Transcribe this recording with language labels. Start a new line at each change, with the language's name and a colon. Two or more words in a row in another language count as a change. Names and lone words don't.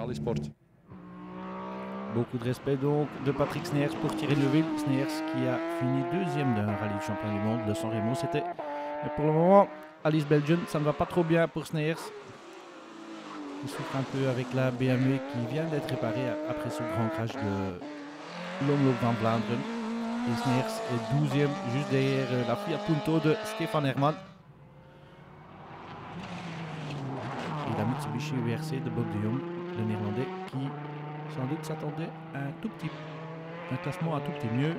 French: Beaucoup de respect donc de Patrick Sneers pour Thierry Neuville. Sneers qui a fini deuxième d'un rallye champion du monde de San Remo. Mais pour le moment, Alice Belgian, ça ne va pas trop bien pour Sneers. Il souffre un peu avec la BMW qui vient d'être réparée après ce grand crash de l'Omloop van Vlaanderen. Et Sneers est 12e, juste derrière la Fiat Punto de Stefan Herman. Et la Mitsubishi WRC de Bob de Jong, le néerlandais, qui sans doute s'attendait à un classement un tout petit mieux.